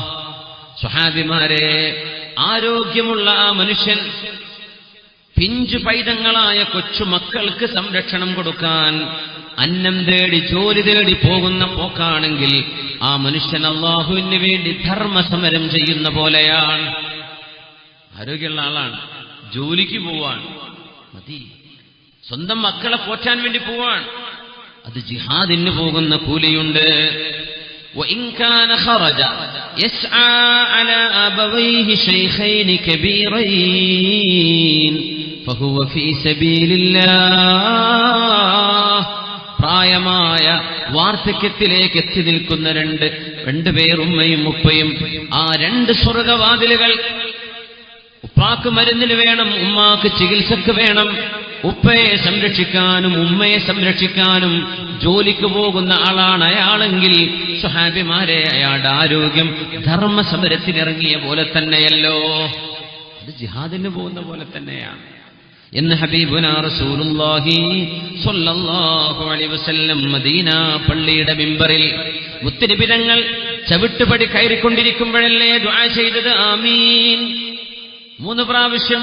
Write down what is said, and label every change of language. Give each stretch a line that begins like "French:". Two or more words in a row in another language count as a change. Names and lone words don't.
Malayalam: സുഹാബിമാരെ, ആരോഗ്യമുള്ള ആ മനുഷ്യൻ പിഞ്ചു പൈതങ്ങളായ കൊച്ചുമക്കൾക്ക് സംരക്ഷണം കൊടുക്കാൻ അന്നം തേടി ജോലി തേടി പോകുന്ന പോക്കാണെങ്കിൽ ആ മനുഷ്യൻ അല്ലാഹുവിന് വേണ്ടി ധർമ്മസമരം ചെയ്യുന്ന പോലെയാണ്. ആരോഗ്യമുള്ള ആളാണ്, ജോലിക്ക് പോവാൻ മതി, സ്വന്തം മക്കളെ പോറ്റാൻ വേണ്ടി പോവാൻ, അത് ജിഹാദിന് പോകുന്ന കൂലിയുണ്ട്.
Arabic: وإن كان خرج يسعى على أبويه شيخين كبيرين فهو في سبيل الله.
Malayalam: പ്രായമായ വാർദ്ധക്യത്തിലേക്ക് എത്തി നിൽക്കുന്ന രണ്ടുപേർ, ഉമ്മയും ഉപ്പയും, ആ രണ്ട് സ്വർഗവാതിലുകൾ. ഉപ്പാക്ക് മരുന്നിന് വേണം, ഉമ്മാക്ക് ചികിത്സക്ക് വേണം. ഉപ്പയെ സംരക്ഷിക്കാനും ഉമ്മയെ സംരക്ഷിക്കാനും ജോലിക്ക് പോകുന്ന ആളാണ് അയാളെങ്കിൽ സ്വഹാബിമാരെ, അയാളുടെ ആരോഗ്യം ധർമ്മസമരത്തിനിറങ്ങിയ പോലെ തന്നെയല്ലോ, അത് ജിഹാദിന് പോകുന്ന പോലെ തന്നെയാണ് എന്ന്
Arabic: حبيبنا رسول الله صلى الله عليه وسلم
Malayalam: മദീന പള്ളിയുടെ മിമ്പറിൽ മുത്തുനബി തങ്ങൾ ചവിട്ടുപടി കയറിക്കൊണ്ടിരിക്കുമ്പോഴല്ലേ ദുആ ചെയ്തത്, ആമീൻ 3 പ്രാവശ്യം.